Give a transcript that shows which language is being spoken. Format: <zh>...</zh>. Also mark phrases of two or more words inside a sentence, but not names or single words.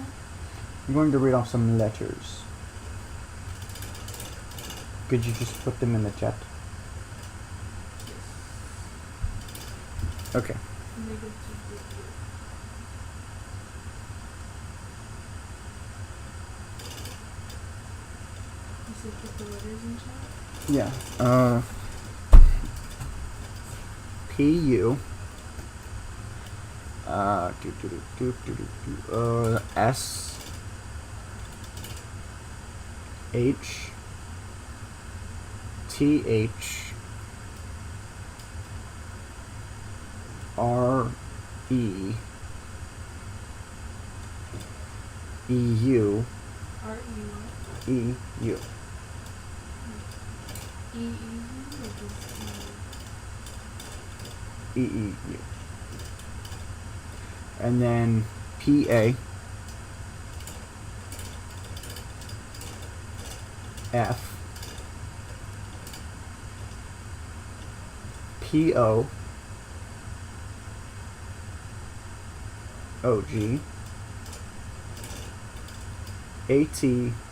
<en>I'm going to read off some letters. Could you just put them in the chat? Okay. You said put the letters in chat? Yeah. P-U. S H T H R E E U R-E-U? E U. E-E-U or just E E U. And then P-A F P-O O-G A-T-N-E</en>